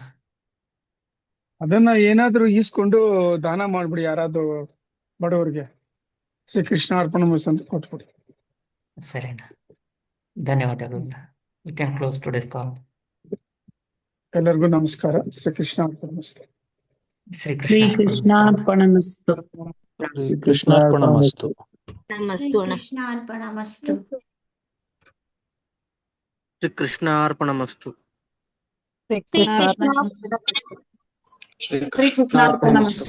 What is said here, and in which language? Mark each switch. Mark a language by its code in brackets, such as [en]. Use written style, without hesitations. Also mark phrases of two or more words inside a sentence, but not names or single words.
[kn] ಅದನ್ನ ಏನಾದ್ರೂ ಈಸ್ಕೊಂಡು ದಾನ ಮಾಡ್ಬಿಡಿ, ಯಾರಾದ್ರೂ ಬಡವರಿಗೆ. [sa] ಶ್ರೀ ಕೃಷ್ಣ ಅರ್ಪಣಮಸ್ತು [kn] ಅಂತ ಕೊಟ್ಬಿಡಿ. ಸರಿ ಅಣ್ಣ, ಧನ್ಯವಾದಗಳು. [en] We can close today's call. [kn] ಎಲ್ಲರಿಗೂ ನಮಸ್ಕಾರ. [sa] ಶ್ರೀ ಕೃಷ್ಣ ಅರ್ಪಣಮಸ್ತು. ಶ್ರೀ ಶ್ರೀ ಕೃಷ್ಣ ಅರ್ಪಣಮಸ್ತು. ಶ್ರೀ ಕೃಷ್ಣಾರ್ಪಣಮಸ್ತು. [kn] ನಮಸ್ತು ಅಣ್ಣ. [sa] ಕೃಷ್ಣ ಅರ್ಪಣಮಸ್ತು. ಶ್ರೀ ಕೃಷ್ಣಾರ್ಪಣಮಸ್ತು. ಶ್ರೀ ಕೃಷ್ಣಾರ್ಪಣಮಸ್ತು.